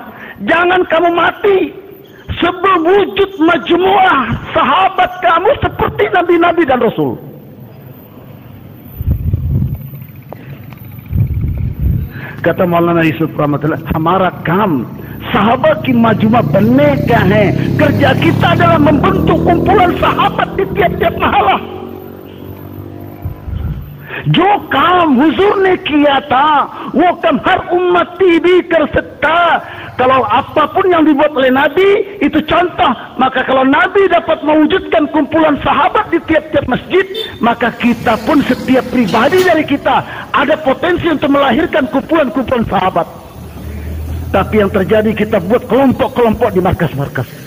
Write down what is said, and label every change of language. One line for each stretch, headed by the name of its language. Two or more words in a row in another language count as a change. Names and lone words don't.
Indonesian: Jangan kamu mati sebelum wujud majmu'ah sahabat kamu seperti nabi-nabi dan rasul.
Hindi: Kata Maulana Yusuf rahmatullah, "हमारा काम सहाबत की मजमा बनने क्या है?"
Indonesian: Kerja kita adalah membentuk kumpulan sahabat di tiap-tiap mahalah.
Hindi: जो काम हुजूर ने किया था वो काम हर उम्मती भी कर सकता.
Indonesian: Kalau apapun yang dibuat oleh Nabi itu contoh, maka kalau Nabi dapat mewujudkan kumpulan sahabat di tiap-tiap masjid, maka kita pun setiap pribadi dari kita ada potensi untuk melahirkan kumpulan-kumpulan sahabat. Tapi yang terjadi kita buat kelompok-kelompok di markas-markas.